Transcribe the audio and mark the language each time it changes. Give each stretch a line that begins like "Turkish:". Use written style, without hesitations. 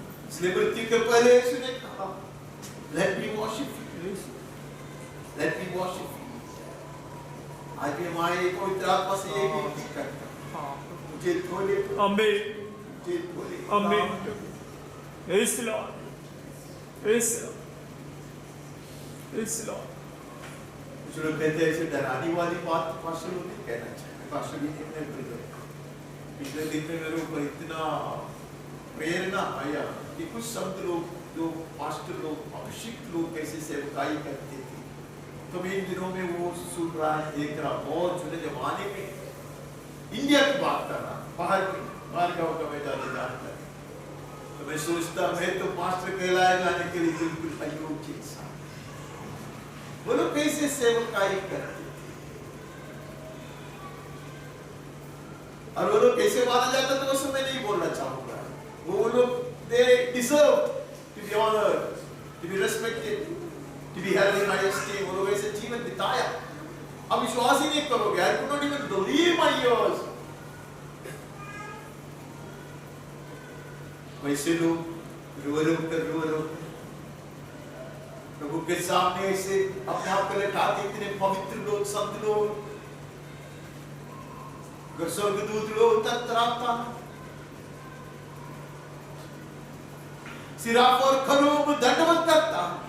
Hindi: इसलिए मृत्यु के पहले यीशु ने कहा
English: let me worship you,
Hindi: let me worship you। आज भी हमारे पवित्र आत्मा से ये विनती करता, मुझे धोले, मुझे धोले।
English: Yes Lord, yes Lord।
Hindi: कुछ लोग कहते हैं ऐसे डराने वाली बात पास्टर लोग नहीं कहना चाहिए। पास्टर जी ने पिछले दिन में मेरे ऊपर इतना प्रेरणा आया कि कुछ शब्द लोग जो पास्टर लोग, अभिषिक्त लोग कैसे सेवकाई करते थे, तो मैं इन दिनों में वो सुन रहा है, देख रहा। बहुत जुड़े जमाने में इंडिया की बात कर रहा, बाहर गाँव का मैं ज्यादा जानता है। तो मैं सोचता मैं तो पास्टर कहलाए जाने के लिए बिल्कुल अयोग्य इंसान। वो लोग कैसे सेवकाई करते और वो लोग कैसे माना जाता तो उसमें मैं नहीं बोलना चाहूंगा। वो लोग
English: they deserve to be honored, to be respected, to be held in high esteem।
Hindi: वो लोग ऐसे जीवन बिताया, अब विश्वास ही नहीं करोगे।
English: I could not even believe my ears।
Hindi: वैसे लोग रो कर प्रभु के सामने ऐसे अपने आप को लटाते, इतने पवित्र लोग, संत लोग, स्वर्गदूत लोग तत्परता, सिराफ और खरूब दंडवत करता।